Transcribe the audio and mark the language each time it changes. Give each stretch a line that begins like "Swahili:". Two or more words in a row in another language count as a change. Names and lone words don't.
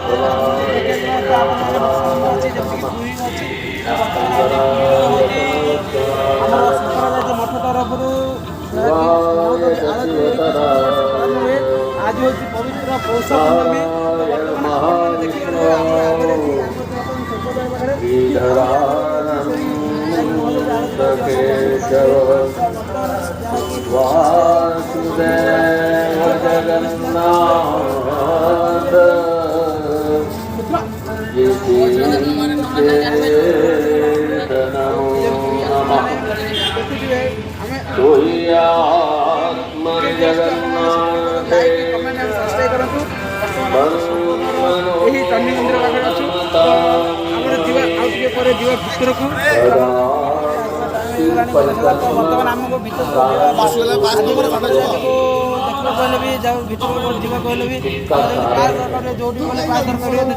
Odia: ଆମର ଶଙ୍କରାଚାର୍ଯ୍ୟ ମଠ ତରଫରୁ ଆଳତୀ ହୁଏ। ଆଜି ହେଉଛି ପବିତ୍ର ପୌଷ ପୂର୍ଣ୍ଣମୀ। ବର୍ତ୍ତମାନ ଦେଖିପାରିବେ ଆମର ଆଗରେ
Sanskrit: वासुदेव जगन्नाथ नमो नमः तुह्यात्मन जगन्नाथ
Odia: ଏହି ଚଣ୍ଡୀ ମନ୍ଦିର ପାଖରେ ଅଛୁ। ଆମର ଯିବା ଆଉ ଟିକେ ପରେ ଯିବା ଭିତରକୁ। ବର୍ତ୍ତମାନ ଆମକୁ ଭିତରକୁ କହିଲେ ବି ଭିତରକୁ ଯିବାକୁ ହେଲେ ବି ପାସ୍ ଦରକାର ଯେଉଁଠି ଗଲେ ପାସ୍ ଦରକାର ହୁଏ।